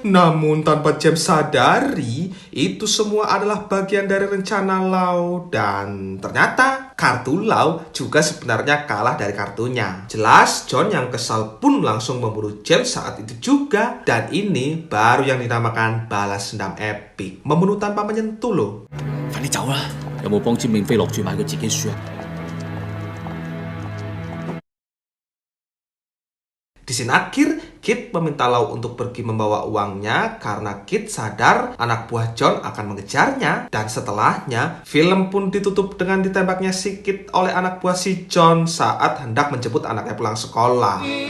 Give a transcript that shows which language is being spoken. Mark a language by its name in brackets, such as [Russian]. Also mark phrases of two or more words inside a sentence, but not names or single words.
[Indonesian] Namun tanpa James sadari, itu semua adalah bagian dari rencana Lau, dan ternyata kartu Lau juga sebenarnya kalah dari kartunya. Jelas, John yang kesal pun langsung membunuh James saat itu juga. Dan ini baru yang dinamakan balas dendam epic. Membunuh tanpa menyentuh loh. [Cantonese] 快啲走啦！有冇幫詹永飛落注買佢自己輸啊？ [Indonesian] Di scene akhir, Kit meminta Lau untuk pergi membawa uangnya karena Kit sadar anak buah John akan mengejarnya. Dan setelahnya, film pun ditutup dengan ditembaknya si Kit oleh anak buah si John saat hendak menjemput anaknya pulang sekolah.